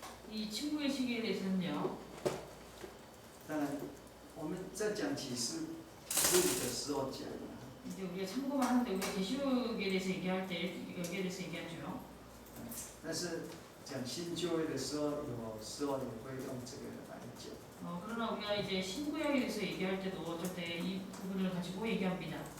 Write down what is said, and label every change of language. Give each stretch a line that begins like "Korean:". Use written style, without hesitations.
Korean: 이 침묵의 시기에 대해서는요.
Chinese: 当然，我们在讲启示录的时候讲。
Korean: 이제 우리가 참고만 하는데 우리가 계시록에 대해서 얘기할 때 여기에 대해서 얘기하죠.
Chinese: 但是讲新旧约的时候，有时候也会用这个来讲。
Korean: 그러나 우리가 이제 신구약에 대해서 얘기할 때도 어쩔 때 이 부분을 가지고 얘기합니다.